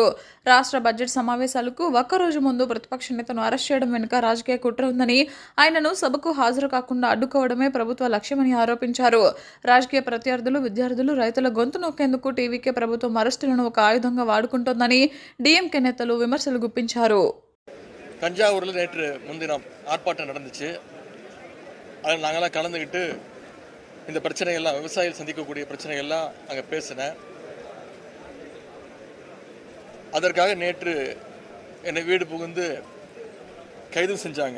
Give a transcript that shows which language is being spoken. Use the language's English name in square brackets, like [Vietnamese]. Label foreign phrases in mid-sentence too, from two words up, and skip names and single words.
[Telugu] రాష్ట్ర బడ్జెట్ సమావేశాలకు ఒక్కరోజు ముందు ప్రతిపక్ష నేతను అరెస్ట్ చేయడం వెనుక రాజకీయ కుట్ర ఉందని, ఆయనను సభకు హాజరు కాకుండా అడ్డుకోవడమే ప్రభుత్వ లక్ష్యమని ఆరోపించారు. రాజకీయ ప్రత్యర్థులు, విద్యార్థులు, రైతుల గొంతు నొక్కేందుకు టీవీకే ప్రభుత్వం అరెస్టులను ఒక ఆయుధంగా వాడుకుంటోందని డీఎంకే నేతలు విమర్శలు గుప్పించారు. [Tamil] தஞ்சாவூரில் நேற்று முன்தினம் ஆர்ப்பாட்டம் நடந்துச்சு. அதில் நாங்களாம் கலந்துக்கிட்டு இந்த பிரச்சனைகள்லாம், விவசாயிகள் சந்திக்கக்கூடிய பிரச்சனைகள்லாம் அங்கே பேசினேன். அதற்காக நேற்று என்னை வீடு புகுந்து கைது செஞ்சாங்க.